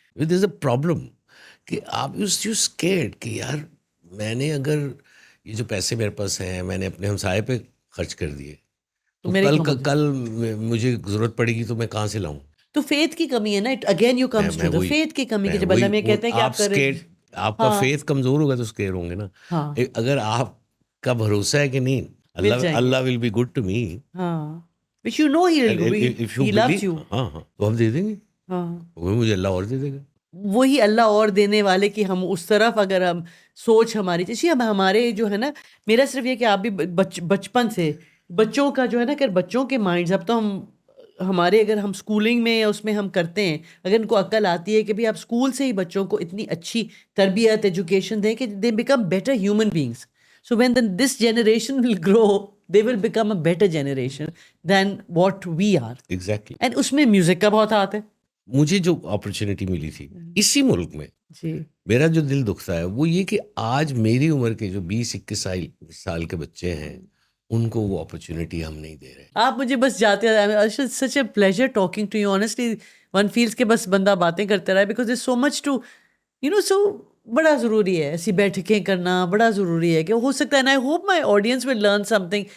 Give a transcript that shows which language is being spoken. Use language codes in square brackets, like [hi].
[en] there is a problem [ur] کہ آپ [en] you scared [ur] کہ یار میں نے اگر یہ جو پیسے میرے پاس ہیں میں نے اپنے ہمسائے پہ خرچ کر دیے, تو کل مجھے ضرورت پڑے گی تو میں کہاں سے لاؤں. تو فیتھ کی کمی ہے نا, [en] again you comes to the [ur] faith کی کمی, کہ جب اللہ میں کہتے ہیں کہ آپ کر رہے ہیں, آپ کا فیتھ کمزور ہوگا تو اسکیئر ہوں گے نا. اگر آپ کا بھروسہ ہے کہ نہیں اللہ [en] will be good to me, which you know he loves you, [ur] تو ہم دے دیں گے, مجھے اللہ اور دے دے گا. وہی اللہ اور دینے والے کی ہم اس طرف اگر ہم سوچ ہماری جیسے ہمارے جو ہے نا, میرا صرف یہ کہ آپ بھی بچپن سے بچوں کا جو ہے نا, کہ بچوں کے مائنڈز, اب تو ہمارے اگر ہم اسکولنگ میں اس میں ہم کرتے ہیں, اگر ان کو عقل آتی ہے کہ بھئی آپ اسکول سے ہی بچوں کو اتنی اچھی تربیت ایجوکیشن دیں کہ [en] They become better human beings. So when this generation will grow, they will become a better generation than what we are. Exactly. And [ur] اس میں میوزک کا بہت ہاتھ ہے. مجھے جو اپرچونٹی ملی تھی اسی ملک میں, جی میرا جو دل دکھتا ہے وہ یہ کہ آج میری عمر کے جو 20-21 سال کے بچے ہیں ان کو وہ اپرچونٹی ہم نہیں دے رہے. آپ مجھے بس جاتے [en] such a pleasure talking to you, honestly one feels [ur] کہ بس بندہ باتیں کرتے رہے, [en] because there's so much to so [ur] بڑا ضروری ہے ایسی بیٹھکیں کرنا, بڑا ضروری ہے کہ ہو سکتا ہے نا, [en] I hope my audience will learn something.